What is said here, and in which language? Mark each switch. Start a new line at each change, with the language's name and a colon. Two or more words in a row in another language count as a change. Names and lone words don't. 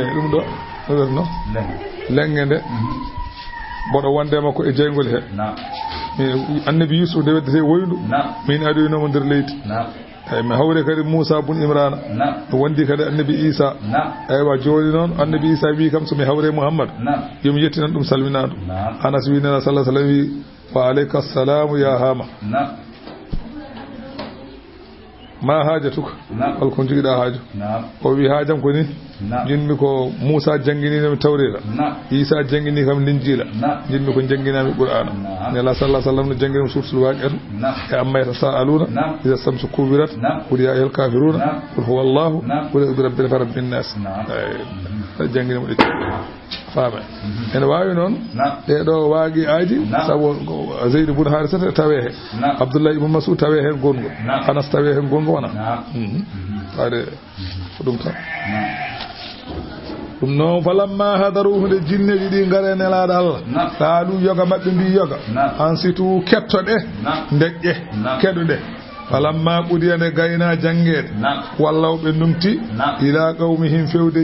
Fula: ɗum ɗo no lenge nde mboɗo wonde makko e jeygol he annabi Yusuf nde weddete woyndu min adoynomo nder leydi eyi mi hawre kadi Moussa bun Imrana wondi kadi annabi Isa eywa joni noon annabi Isa wi kam somi hawre Muhammad yomi yettinan ɗum salminadu Anas wi nena
Arabic: صلى الله عليه وسلم
Fula: wi
Arabic: وعليك السلام يا حما ما حاجتك
Fula: holko jigiɗa haaju o wi haajam ko ni jinmi ko Moussa janggininomi tawrira Isa janggini kam linjila jinmi ko jangginami Qur'ana nela
Arabic: صلى الله عليه وسلم
Fula: no janggini
Arabic: سورة الواقعة
Fula: e
Arabic: عم يتساءلون إذا الشمس كورت قل يا أيها الكافرون قل هو الله قل أعوذ برب الناس
Fula: janggini mo de faama ene waawi noon ɗeɗo waagi aaji sabu Zayd
Arabic: بن حارثة
Fula: tawe he Abdullah ibn Mas'ud tawe hen gongo Anas tawe hen gongo wona faade ko ɗum tan ɗum noon
Arabic: فلما حضروه
Fula: nde jinneji ɗi ngare nelaɗo Allah taalu yoga maɓɓe mbi yoga an situ kettoɗe deƴƴe keɗuɗe falamma ɓudiyane gayna jangede wallawɓe
Arabic: ولوا إلى قومهم
Fula: fewde